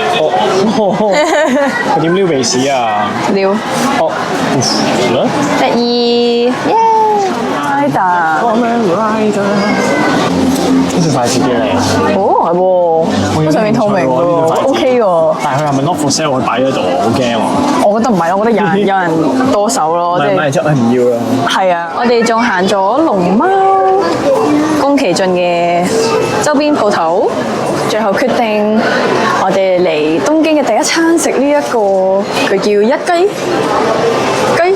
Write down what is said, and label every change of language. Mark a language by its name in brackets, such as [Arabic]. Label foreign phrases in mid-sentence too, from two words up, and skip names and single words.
[Cantonese] 佢點撩鼻屎啊？撩，哦，嚟啦！得意，耶！Rider，呢隻筷子幾靚。哦係喎，上面透明喎，OK 喎。但係佢係咪 [English] not for sale？ [Cantonese] 佢擺喺度，好驚喎。我覺得唔係，我覺得有人多手咯，即係。即係唔要啦。係啊，我哋仲行咗龍貓、宮崎駿嘅周邊鋪頭，最後決定我哋嚟東京嘅第一餐食呢一個，佢叫一雞雞。